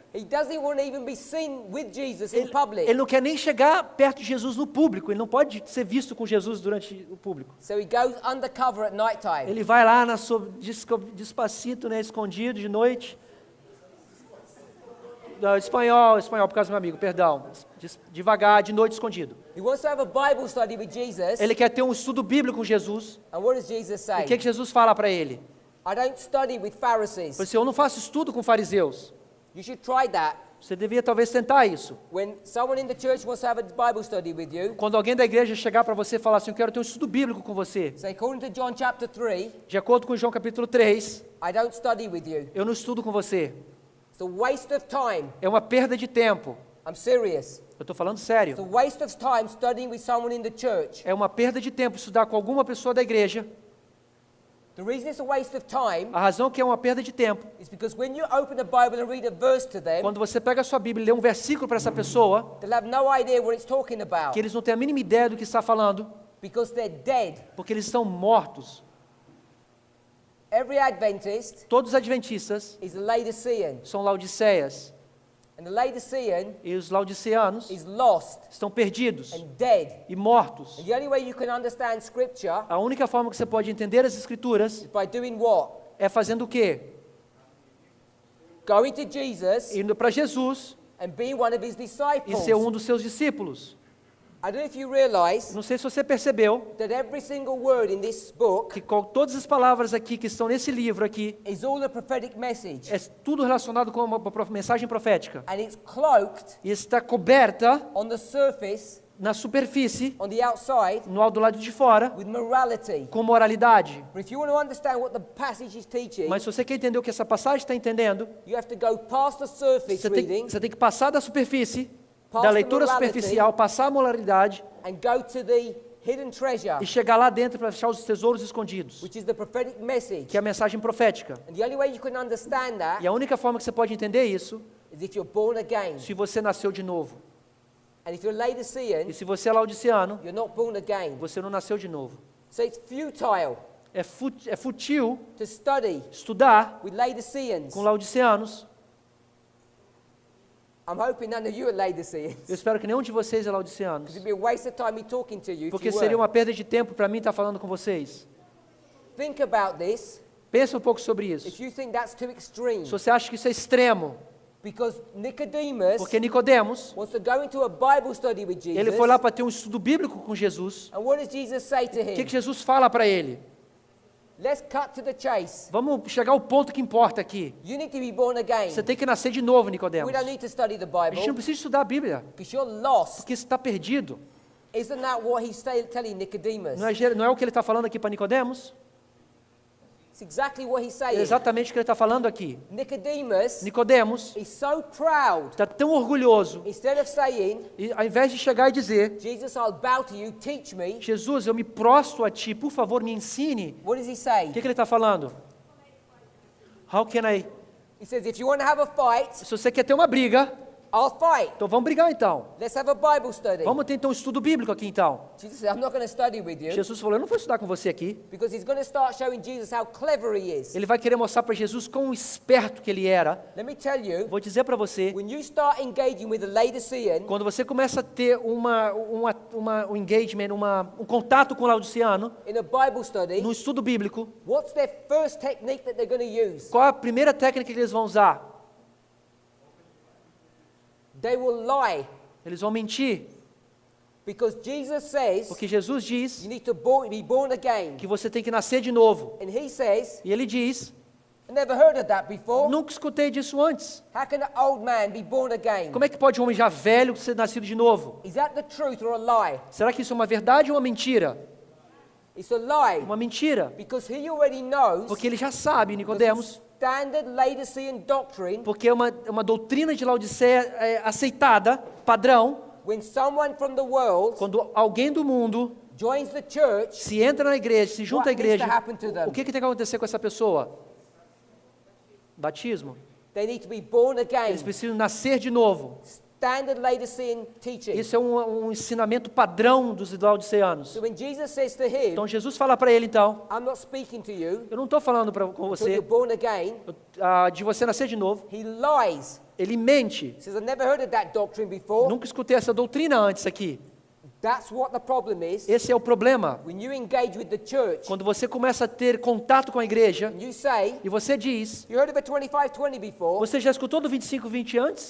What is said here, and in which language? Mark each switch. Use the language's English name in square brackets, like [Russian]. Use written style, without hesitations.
[English] He doesn't want to even be seen with Jesus in public. [Portuguese] Ele não quer nem chegar perto de Jesus no público. Ele não pode ser visto com Jesus durante o público. [English] So he goes undercover at night time. [Portuguese] Ele vai lá despacito, né, escondido de noite. Não, espanhol, por causa do meu amigo, perdão. Devagar, de noite, escondido. [English] He wants to have a Bible study with Jesus. [Portuguese] Ele quer ter um estudo bíblico com Jesus. [English] And what does Jesus [Portuguese] E [English] say? [Portuguese] o que Jesus fala para ele? [English] I don't study with Pharisees. [Portuguese] Ele disse, eu não faço estudo com fariseus. [English] You should try that. [Portuguese] Você devia talvez tentar isso. [English] When someone in the church wants to have a Bible study with you, [Portuguese] Quando alguém da igreja chegar para você e falar assim, eu quero ter um estudo bíblico com você. [English] say, according to John chapter 3, [Portuguese] De acordo com João capítulo 3, [English] I don't study with you. [Portuguese] eu não estudo com você. [English] It's a waste of time. [Portuguese] É uma perda de tempo. [English] I'm serious. [Portuguese] Eu estou falando [English] It's [Portuguese] sério. [English] a waste of time studying with someone in the church. [Portuguese] É uma perda de tempo estudar com alguma pessoa da igreja. [English] The reason it's a waste of time [Portuguese] A razão que é uma perda de tempo, [English] is because when you open the Bible and read a verse to them, [Portuguese] quando você pega a sua Bíblia e lê um versículo para essa pessoa, [English] they'll have no idea what it's talking about [Portuguese] que eles não têm a mínima ideia do que está falando, [English] because they're dead. [Portuguese] porque eles estão mortos. [English] Every Adventist [Portuguese] Todos os adventistas [English] is a Laodicean, [Portuguese] são laodiceias, [English] and the Laodicean [Portuguese] e os laodiceanos [English] is lost [Portuguese] estão perdidos [English] and dead. [Portuguese] e mortos. [English] And the only way you can understand Scripture [Portuguese] A única forma que você pode entender as Escrituras [English] is by doing what? [Portuguese] é fazendo o quê? [English] Going to Jesus [Portuguese] Indo para Jesus [English] and being one of his [Portuguese] e [English] disciples. [Portuguese] ser um dos seus discípulos. [English] I don't know if you realize [Portuguese] Não sei se você percebeu [English] that every single word in this book [Portuguese] que todas as palavras aqui que estão nesse livro aqui [English] is all a prophetic message. [Portuguese] é tudo relacionado com uma mensagem profética. [English] And it's cloaked [Portuguese] E está coberta [English] on the surface, [Portuguese] na superfície, [English] on the outside, [Portuguese] do lado de fora, [English] with morality. [Portuguese] com moralidade. [English] But if you want to understand what the passage is teaching, [Portuguese] Mas se você quer entender o que essa passagem está entendendo, [English] you have to go past the surface reading [Portuguese] você tem que passar da superfície, [English] Past [Portuguese] da [English] the [Portuguese] leitura [English] morality. [Portuguese] superficial, passar a moralidade [English] and go to the hidden treasure, [Portuguese] e chegar lá dentro para achar os tesouros escondidos, [English] which is the prophetic message. [Portuguese] que é a mensagem profética. [English] And the only way you can understand that [Portuguese] E a única forma que você pode entender isso, [English] is if you're born again. [Portuguese] se você nasceu de novo. [English] And if you're Laodicean, [Portuguese] E se você é laodiceano, [English] you're not born again. [Portuguese] você não nasceu de novo. [English] So it's futile [Portuguese] É fútil [English] to study [Portuguese] estudar [English] with Laodiceans. [Portuguese] com laodiceanos. [English] I'm hoping none of you are Laodiceans. [Portuguese] Eu espero que nenhum de vocês é laodiceanos. [English] Because it'd be a waste of time me talking to you if [Portuguese] Porque [English] you [Portuguese] seria [English] were. [Portuguese] uma perda de tempo para mim estar falando com vocês. [English] Think about this. [Portuguese] Pensa um pouco sobre isso. [English] If you think that's too extreme, [Portuguese] Se você acha que isso é extremo, [English] because Nicodemus [Portuguese] porque Nicodemos, [English] wants to go into a Bible study with Jesus. [Portuguese] ele foi lá para ter um estudo bíblico com Jesus. [English] And what does Jesus say to [Portuguese] O que [English] him? [Portuguese] Jesus fala para ele? [English] Let's cut to the chase. [Portuguese] Vamos chegar ao ponto que importa aqui. [English] You need to be born again. [Portuguese] Você tem que nascer de novo, Nicodemos. [English] We don't need to study the [Portuguese] A gente não [English] Bible [Portuguese] precisa estudar a Bíblia, [English] because you're lost. [Portuguese] porque você está perdido. [English] Isn't that what he's telling Nicodemus? [Portuguese] Não é o que ele está falando aqui para Nicodemos? [English] It's exactly what he's [Portuguese] É [English] saying. [Portuguese] exatamente o que ele está falando aqui. [English] Nicodemus [Portuguese] Nicodemos [English] is so proud. [Portuguese] está tão orgulhoso, [English] Instead of saying, [Portuguese] e ao invés de chegar e dizer, [English] Jesus, I'll bow to you, teach me, [Portuguese] Jesus, eu me prostro a ti, por favor, me ensine. [English] what does he say? [Portuguese] O que ele está falando? [English] How can I? He says, if you want to have a fight, [Portuguese] Se você quer ter uma briga, [English] I'll fight. [Portuguese] então vamos brigar então. [English] Let's have a Bible study. [Portuguese] Vamos ter então um estudo bíblico aqui então. [English] Jesus said, I'm not going to study with you [Portuguese] Jesus falou, eu não vou estudar com você aqui. [English] because he's going to start showing Jesus how clever he is. [Portuguese] Ele vai querer mostrar para Jesus quão esperto que ele era. [English] Let me tell you, [Portuguese] Vou dizer para você, [English] when you start engaging with a Laodicean, [Portuguese] quando você começa a ter um engagement, um contato com o laodiceano, [English] in a Bible study, [Portuguese] no estudo bíblico, [English] what's their first technique that they're going to use? [Portuguese] qual a primeira técnica que eles vão usar? [English] They will lie [Portuguese] Eles vão mentir, [English] because Jesus says [Portuguese] porque Jesus diz [English] you need to be born again. [Portuguese] que você tem que nascer de novo. [English] And he says, [Portuguese] E ele diz, [English] I never heard of that before. [Portuguese] nunca escutei disso antes. [English] How can an old man be born again? [Portuguese] Como é que pode um homem já velho ser nascido de novo? [English] Is that the truth or a lie? [Portuguese] Será que isso é uma verdade ou uma mentira? [English] It's a lie [Portuguese] Uma mentira. [English] because he already knows [Portuguese] Porque ele já sabe, [English] the [Portuguese] Nicodemos, [English] standard Laodicean doctrine. [Portuguese] porque é uma doutrina de Laodiceia aceitada, padrão, [English] When someone from the world [Portuguese] quando alguém do mundo [English] joins the church, [Portuguese] se entra na igreja, se junta à [English] what needs [Portuguese] igreja, [English] to happen to them? [Portuguese] o que tem que acontecer com essa pessoa? Batismo. [English] They need to be born again. [Portuguese] Eles precisam nascer de novo. [English] Standard Laodicean teaching. [Portuguese] Isso é um ensinamento padrão dos laodiceanos. [English] So when Jesus says to him, [Portuguese] Então Jesus fala para ele então, [English] I'm not speaking to you [Portuguese] eu não estou falando com [English] until [Portuguese] você [English] you're born again, [Portuguese] de você nascer de novo. [English] he lies [Portuguese] ele mente. [English] He says, I've never heard of that doctrine before. [Portuguese] Nunca escutei essa doutrina antes aqui. [English] That's what the problem is. [Portuguese] Esse é o problema. [English] When you engage with the church, [Portuguese] Quando você começa a ter contato com a igreja [English] and you say, [Portuguese] e você diz, [English] you heard of a 25-20 before? [Portuguese] você já escutou do 25-20 antes?